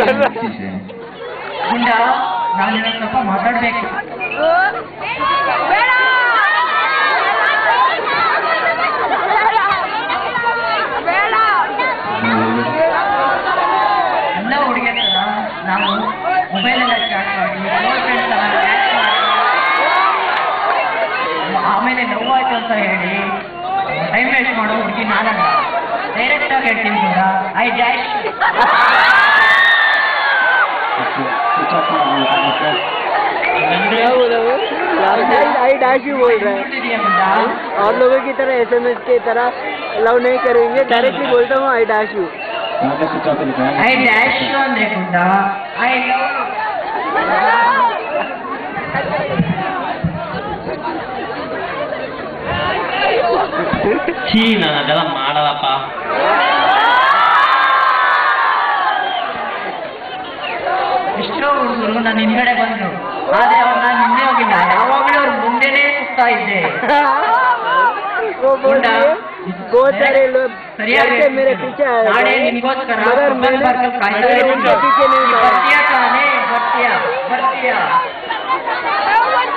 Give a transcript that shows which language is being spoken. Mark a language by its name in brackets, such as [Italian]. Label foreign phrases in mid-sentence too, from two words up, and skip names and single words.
[Kannada] ಗುಂಡ ನಾನು ಸ್ವಲ್ಪ ಮಾತಾಡ್ಬೇಕು ಎಲ್ಲ ಹುಡುಗಿಯರ ನಾವು ಮೊಬೈಲೆಲ್ಲ ಚಾಟ್ ಮಾಡಿ ಆಮೇಲೆ ನೋವಾಯ್ತು ಅಂತ ಹೇಳಿ [English] time waste [Kannada] ಮಾಡೋ ಹುಡುಗಿ ನಾನಲ್ಲ ಡೈರೆಕ್ಟ್ ಆಗಿ ಹೇಳ್ತೀನಿ ಕೂಡ [English] I dash I dash [Hindi] ही बोल रहे हैं और लोगों की तरह SMS की तरह लव नहीं करेंगे डायरेक्टली बोलता हूँ [English] I dash you I dash [Kannada] ಅಂದ್ರೆ ಗುಂಡ [English] I love [Kannada] ಛೀ ನಾನು ಅದೆಲ್ಲ ಮಾಡಲ್ಲಪ್ಪ ಎಷ್ಟೋ ಹುಡುಗರು ನಾನು ಹಿಂದ್ಗಡೆ ಬಂದ್ರು ಆದ್ರೆ ಅವ್ರು ನಾನು ಹಿಂದೆ ಹೋಗಿಲ್ಲ ಯಾವಾಗಲೂ ಅವ್ರ ಮುಂದೆನೇ ಸುತ್ತಾ ಇದ್ದೆ [Hindi] बहुत सारे लोग [Kannada] ಸರಿಯಾಗಿ [Hindi] मेरे पीछे आए [Kannada] ನಾಳೆ ನಿನ್ಗೋಸ್ಕರ [Hindi] मगर मैंने [Kannada] ಕಾಯ್ತಾ ಇದ್ದೀನಿ. [Hindi] उनके पीछे नहीं [Kannada] ಬರ್ತೀಯಾ ತಾನೇ ಬರ್ತೀಯಾ